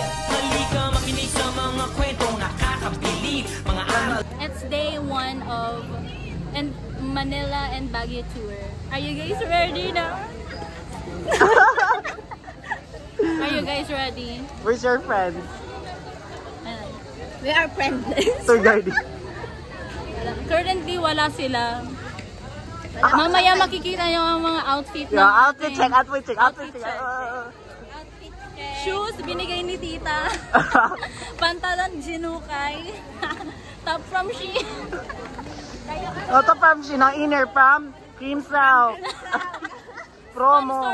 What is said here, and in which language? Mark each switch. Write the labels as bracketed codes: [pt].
[tl] Halika makinig sa mga kwentong nakakabilib, mga aral. [en] It's day 1 of Manila and Baguio tour. Are you guys ready now? Are you guys ready? Where's your friend? We are friendless. Tour guide. Currently, [tl] wala sila. Mamaya makikita nyo ang mga outfit na. [en] Yeah, outfit check, outfit check, outfit check. Outfit check. Shoes, [tl] binigay ni tita. Pantalon, jinukay. [en] Top from Shein. Top from Shein, [tl] ang [en] inner from Crimsel. Promo.